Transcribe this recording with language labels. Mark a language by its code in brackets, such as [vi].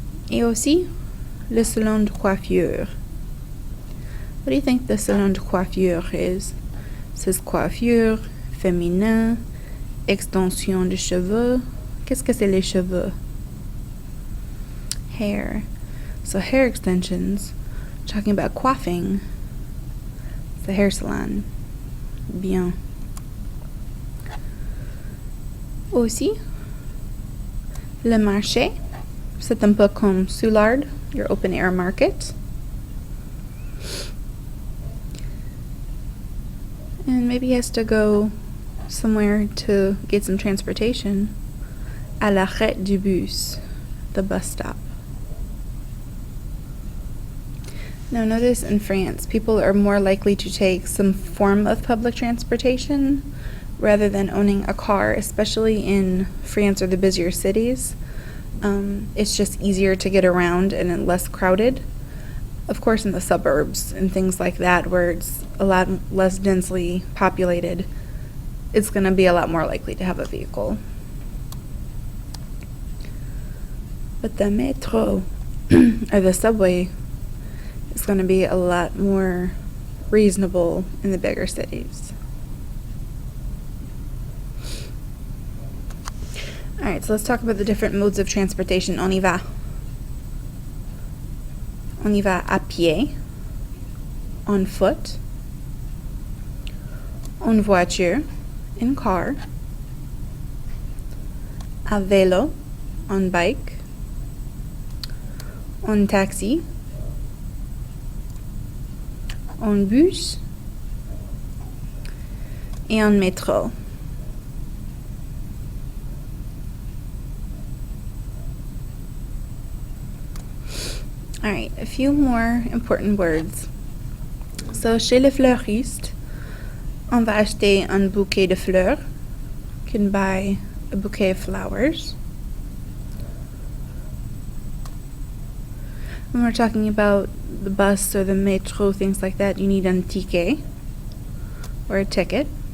[fr] Et aussi, le salon de coiffure. [en] What do you think the salon de coiffure is? It says [fr] coiffure, féminin, extension de cheveux. Qu'est-ce que c'est les cheveux? [en] Hair. So hair extensions, talking about coiffing. It's a hair salon. [fr] Bien. Aussi, le marché. C'est un peu comme Soulard, [en] your open air market. And maybe he has to go somewhere to get some transportation. [fr] À l'arrêt du bus, [en] the bus stop. Now notice in France, people are more likely to take some form of public transportation rather than owning a car, especially in France or the busier cities. It's just easier to get around and less crowded. Of course, in the suburbs and things like that, where it's a lot less densely populated, it's going to be a lot more likely to have a vehicle. But the metro, or the subway, is going to be a lot more reasonable in the bigger cities. Alright, so let's talk about the different modes of transportation. [fr] On y va. On y va à pied, [en] on foot, [fr] en voiture, [en] in car, [fr] à vélo, [en] on bike, [fr] en taxi, en bus, et en métro. [en] Alright, a few more important words. [fr] So, chez le fleuriste, on va acheter un bouquet de fleurs. [en] You can buy a bouquet of flowers. When we're talking about the bus or the metro, things like that, you need [fr] un ticket [en] or a ticket.